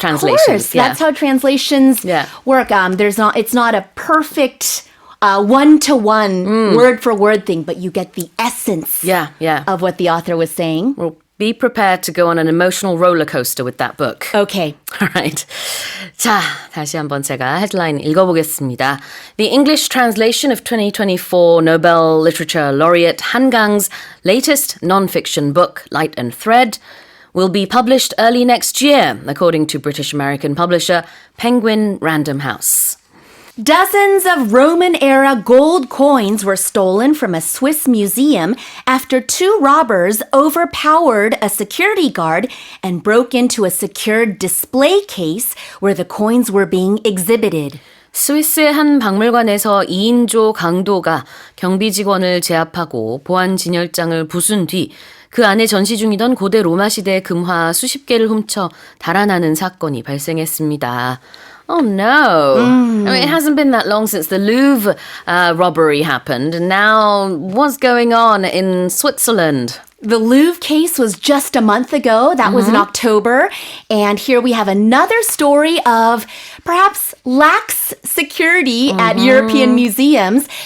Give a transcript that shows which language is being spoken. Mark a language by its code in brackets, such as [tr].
[en] translations. course, Yeah. that's how translations Yeah. work. It's not a perfect one-to-one, word-for-word thing, but you get the essence Yeah. of what the author was saying. Well, be prepared to go on an emotional roller coaster with that book. Okay. All right. [ko] 자, 다시 한번 제가 헤드라인 읽어보겠습니다. [en] The English translation of 2024 Nobel Literature laureate Han Gang's latest non-fiction book, Light and Thread, will be published early next year, according to British-American publisher Penguin Random House. Dozens of Roman-era gold coins were stolen from a Swiss museum after two robbers overpowered a security guard and broke into a secured display case where the coins were being exhibited. [ko] 스위스의 한 박물관에서 2인조 강도가 경비 직원을 제압하고 보안 진열장을 부순 뒤 그 안에 전시 중이던 고대 로마 시대 금화 수십 개를 훔쳐 달아나는 사건이 발생했습니다. [en] Oh no. I mean, it hasn't been that long since the Louvre robbery happened. And now what's going on in Switzerland? The Louvre case was just a month ago. That was in October. And here we have another story of perhaps lax security at European museums.